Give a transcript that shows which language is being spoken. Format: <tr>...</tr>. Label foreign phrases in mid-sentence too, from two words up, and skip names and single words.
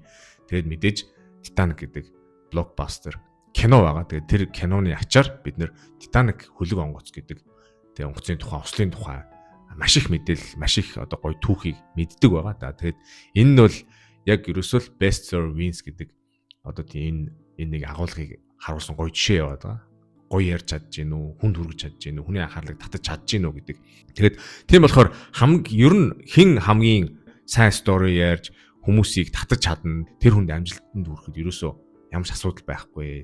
<mn>Тэгээд мэдээж Титаник гэдэг блокбастер кино байгаа. Тэгээд тэр киноны ачаар бид нэр Титаник хөлөг онгоц гэдэг тэг онгоцны тухай, ослын тухай маш их мэдээлэл, маш их одоо гоё түүхийг мэддэг байгаа. За тэгээд энэ нь бол яг ерөөсөө л</mn> <en>best story wins</en> <mn>гэдэг одоо тийм энэ нэг агуулгыг харуулсан гоё жишээ яваад байгаа. Гоё ярьж чадж гин үү, хүнд хүргэж чадж гин үү, хүний анхаарлыг татаж чадж гин үү гэдэг. Тэгээд тийм болохоор ер нь хэн хамгийн сайн story ярьж хүмүүсийг татаж чадна, тэр хүнд амжилтанд хүрэхэд ерөөсөө ямар ч асуудал байхгүй.</mn>